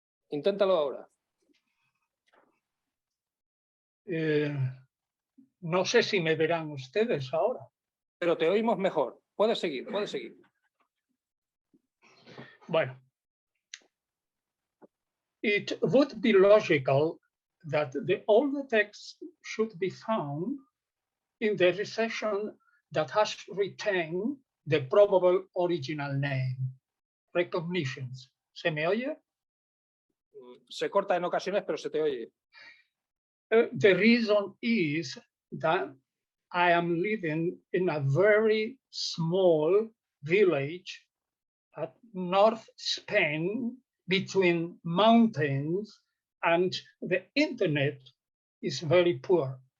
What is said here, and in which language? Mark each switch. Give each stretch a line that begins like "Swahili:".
Spanish: Inténtalo ahora. No sé si me verán ustedes ahora. Pero te oímos mejor. Puedes seguir, puedes seguir. Bueno.
English: It would be logical that the older text should be found in the recension that has retained the probable original name. Recognitions.
Spanish: ¿Se me oye? Se corta en ocasiones, pero se te oye.
English: The reason is that I am living in a very small village at North Spain between mountains, and the internet is very poor.